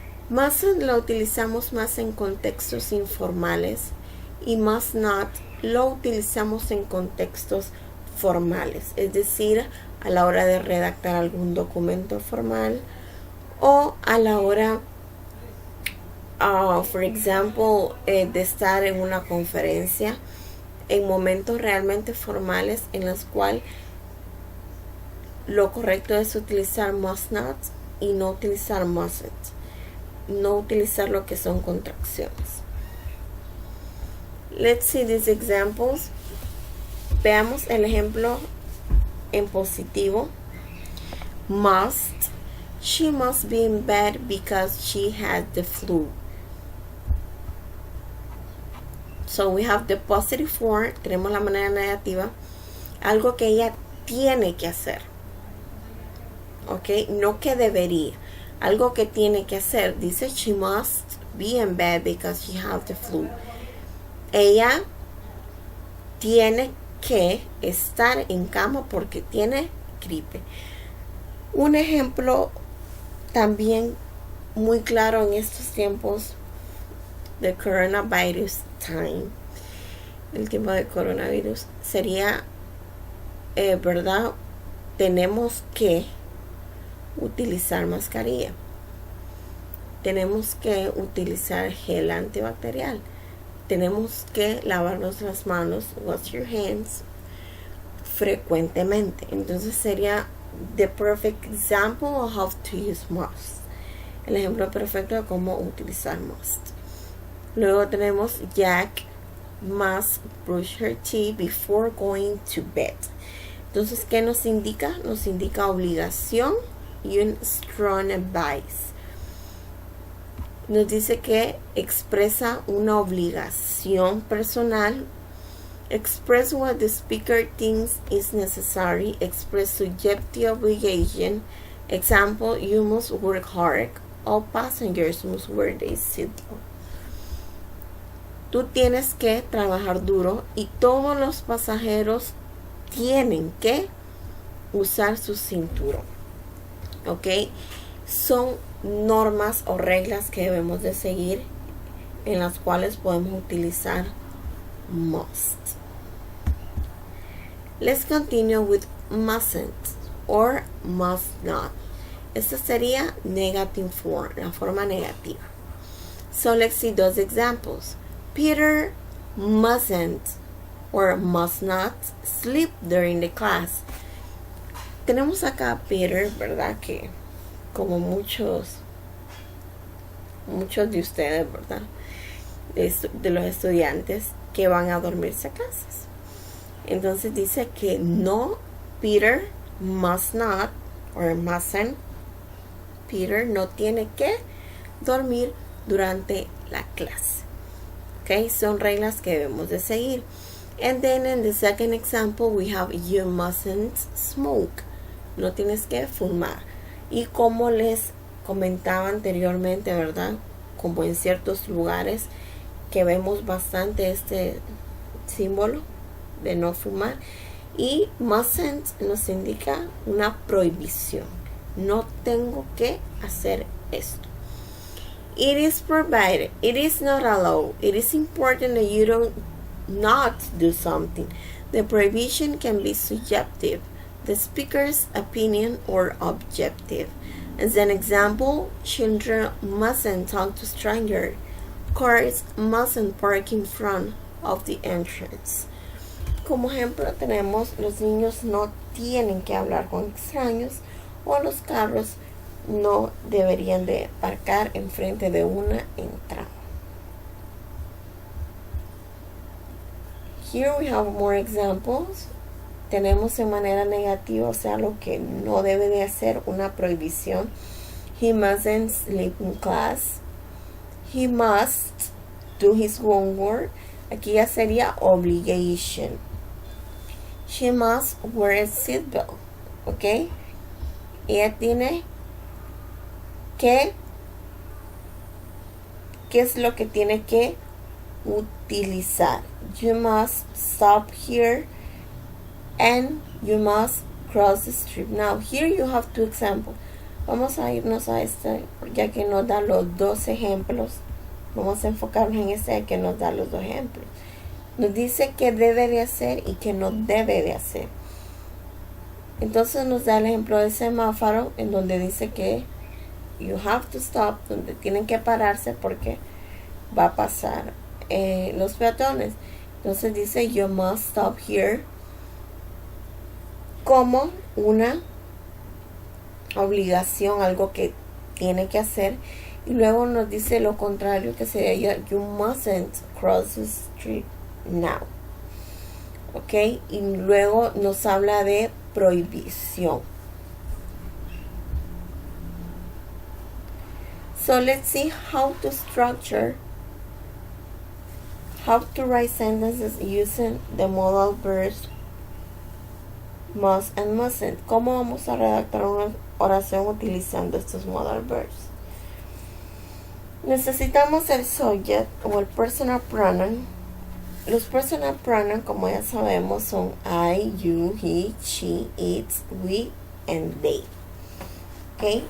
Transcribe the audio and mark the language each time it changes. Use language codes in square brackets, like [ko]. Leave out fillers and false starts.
[es] Mustn't lo utilizamos más en contextos informales y must not lo utilizamos en contextos formales, es decir, a la hora de redactar algún documento formal o a la hora, [en] for example, [es] de estar en una conferencia, en momentos realmente formales en los cuales lo correcto es utilizar must not y no utilizar mustn't, no utilizar lo que son contracciones. [en] Let's see these examples. [es] Veamos el ejemplo en positivo. [en] Must. She must be in bed because she has the flu. So we have the positive form. [es] Tenemos la manera negativa. Algo que ella tiene que hacer. Ok, no que debería. Algo que tiene que hacer. [en] Dice she must be in bed because she has the flu. [es] Ella tiene que estar en cama porque tiene gripe. Un ejemplo también muy claro en estos tiempos de [en] coronavirus time, [es] el tiempo de coronavirus, sería, ¿verdad? Tenemos que utilizar mascarilla. Tenemos que utilizar gel antibacterial. Tenemos que lavarnos las manos, [en] wash your hands, frecuentemente. [es] Entonces sería [en] the perfect example of how to use must. [es] El ejemplo perfecto de cómo utilizar must. Luego tenemos [en] Jack must brush her teeth before going to bed. [es] Entonces, ¿qué nos indica? Nos indica obligación y un [en] strong advice. [es] Nos dice que expresa una obligación personal. [en] Express what the speaker thinks is necessary. Express subjective obligation. Example, you must work hard. All passengers must wear their seatbelt. [es] Tú tienes que trabajar duro y todos los pasajeros tienen que usar su cinturón. ¿Ok? Son normas o reglas que debemos de seguir en las cuales podemos utilizar must. [en] Let's continue with mustn't or must not. [es] Esta sería [en] negative form, [es] la forma negativa. [en] So let's see those examples. Peter mustn't or must not sleep during the class. [es] Tenemos acá a Peter, ¿verdad? Que como muchos de ustedes, ¿verdad? De los estudiantes que van a dormirse a clases. Entonces dice que no, Peter [en] must not or mustn't. [es] Peter no tiene que dormir durante la clase. Okay, son reglas que debemos de seguir. [en] And then in the second example we have you mustn't smoke. [es] No tienes que fumar. Y como les comentaba anteriormente, ¿verdad? Como en ciertos lugares que vemos bastante este símbolo de no fumar. Y mustn't nos indica una prohibición. No tengo que hacer esto. [en] It is provided. It is not allowed. It is important that you don't not do something. The prohibition can be subjective, the speaker's opinion, or objective. As an example, children mustn't talk to strangers. Cars mustn't park in front of the entrance. [es] Como ejemplo tenemos los niños no tienen que hablar con extraños o los carros no deberían de parcar enfrente de una entrada. [en] Here we have more examples. [es] Tenemos en manera negativa, o sea, lo que no debe de hacer, una prohibición. [en] He mustn't sleep in class. He must do his homework. [es] Aquí ya sería obligation. [en] She must wear a seatbelt. ¿Ok? [es] Ella tiene que, ¿qué es lo que tiene que utilizar? [en] You must stop here and you must cross the street. Now here you have two examples. [es] Vamos a irnos a este, ya que nos da los dos ejemplos. Vamos a enfocarnos en este que nos da los dos ejemplos. Nos dice qué debe de hacer y qué no debe de hacer. Entonces nos da el ejemplo del semáforo en donde dice que [en] you have to stop, [es] donde tienen que pararse porque va a pasar los peatones. Entonces dice [en] you must stop here [es] como una obligación, algo que tiene que hacer. Y luego nos dice lo contrario, que sería [en] you mustn't cross the street now. [es] Ok, y luego nos habla de prohibición. [en] So let's see how to write sentences using the modal verbs must and mustn't. [es] ¿Cómo vamos a redactar una oración utilizando estos modal verbs? Necesitamos el subject o el personal pronoun. Los personal pronoun, como ya sabemos, son [en] I, you, he, she, it, we, and they. [es] ¿Ok?